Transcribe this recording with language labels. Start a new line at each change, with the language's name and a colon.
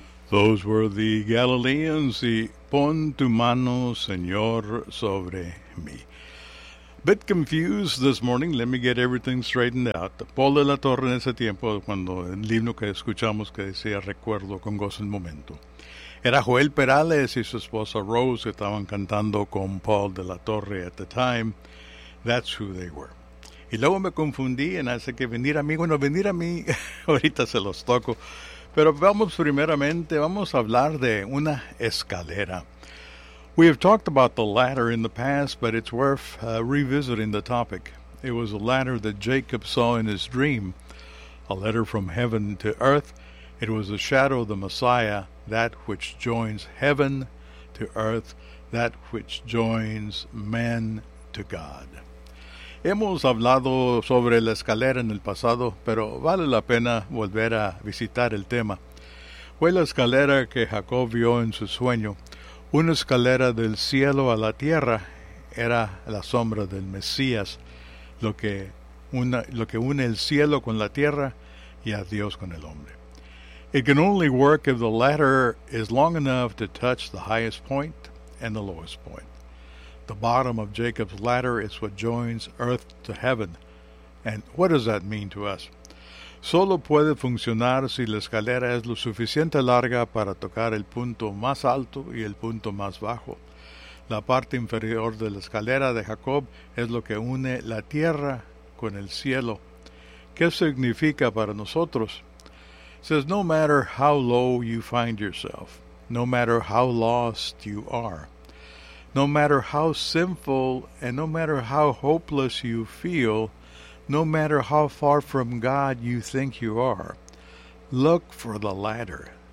English: Those were the Galileans, the
Spanish: Pon tu mano, Señor, sobre mí.
English: Bit confused this morning. Let me get everything straightened out.
Spanish: Paul de la Torre en ese tiempo, cuando el himno que escuchamos que decía Recuerdo con gozo el momento. Era Joel Perales y su esposa Rose que estaban cantando con Paul de la Torre
English: at the time. That's who they were.
Spanish: Y luego me confundí en hace que venir a mí. Bueno, venir a mí, ahorita se los toco. Pero vamos primeramente, vamos a hablar de una escalera.
English: We have talked about the ladder in the past, but it's worth revisiting the topic. It was a ladder that Jacob saw in his dream, a letter from heaven to earth. It was a shadow of the Messiah, that which joins heaven to earth, that which joins man to God.
Spanish: Hemos hablado sobre la escalera en el pasado, pero vale la pena volver a visitar el tema. Fue la escalera que Jacob vio en su sueño. Una escalera del cielo a la tierra era la sombra del Mesías, lo que une el cielo con la tierra y a Dios con el hombre.
English: It can only work if the ladder is long enough to touch the highest point and the lowest point. The bottom of Jacob's ladder is what joins earth to heaven. And what does that mean to us?
Spanish: Solo puede funcionar si la escalera es lo suficiente larga para tocar el punto más alto y el punto más bajo. La parte inferior de la escalera de Jacob es lo que une la tierra con el cielo. ¿Qué significa para nosotros?
English: It says, no matter how low you find yourself, no matter how lost you are, no matter how sinful and no matter how hopeless you feel, no matter how far from God you think you are, look for the ladder.